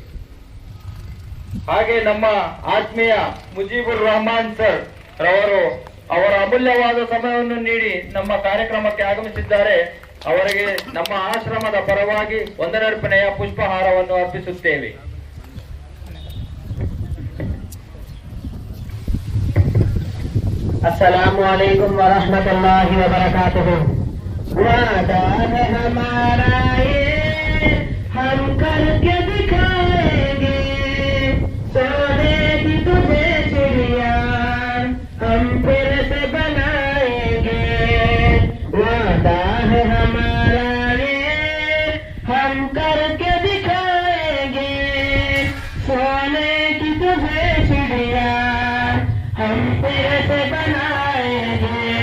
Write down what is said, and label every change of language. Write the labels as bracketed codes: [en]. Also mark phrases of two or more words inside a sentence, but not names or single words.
[kn] ಹಾಗೆ ನಮ್ಮ ಆತ್ಮೀಯ ಮುಜೀಬುರ್ ರಹಮಾನ್ ಸರ್ ರವರು ಅವರ ಅಮೂಲ್ಯವಾದ ಸಮಯವನ್ನು ನೀಡಿ ನಮ್ಮ ಕಾರ್ಯಕ್ರಮಕ್ಕೆ ಆಗಮಿಸಿದ್ದಾರೆ. ಅವರಿಗೆ ನಮ್ಮ ಆಶ್ರಮದ ಪರವಾಗಿ ವಂದನಾರ್ಪಣೆಯ ಪುಷ್ಪಹಾರವನ್ನು ಅರ್ಪಿಸುತ್ತೇವೆ. [ar] السلام عليكم ورحمة الله وبركاته. [hi] वादा है हमारा ये हम करके दिखाएंगे, सोने की तुझे चिड़िया हम फिर से बनाएंगे। वादा है हमारा ये हम करके दिखाएंगे, सोने की तुझे चिड़िया हम फिर से बनाएंगे।